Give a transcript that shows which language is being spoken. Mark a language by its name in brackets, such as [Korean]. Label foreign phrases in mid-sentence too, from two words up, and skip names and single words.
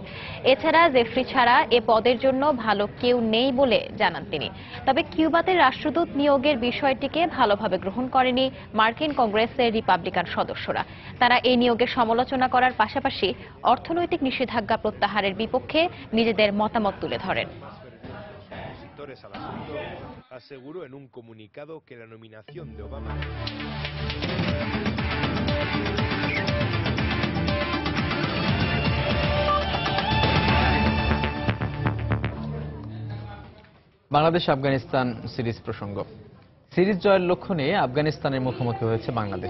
[Bangla] এছাড়া জেফ্রি ছাড়া এ পদের জন্য ভালো কেউ নেই বলে জানান তিনি। তবে কিউবাতে রাষ্ট্রদূত নিয়োগের বিষয়টিকে ভালোভাবে গ্রহণ করেনি মার্কিন কংগ্রেসের রিপাবলিকান সদস্যরা। তারা এই নিয়োগের সমালোচনা করার পাশাপাশি অর্থনৈতিক নিষেধাজ্ঞা প্রত্যাহারের বিপক্ষে নিজেদের মতামত তুলে ধরেন। [Spanish] Aseguró en un comunicado que la nominación de Obama [Bangla] বাংলাদেশ আফগানিস্তান সিরিজ প্রসঙ্গ। সিরিজ জয়ের লক্ষ্য নিয়ে আফগানিস্তানের মুখোমুখি হয়েছে বাংলাদেশ।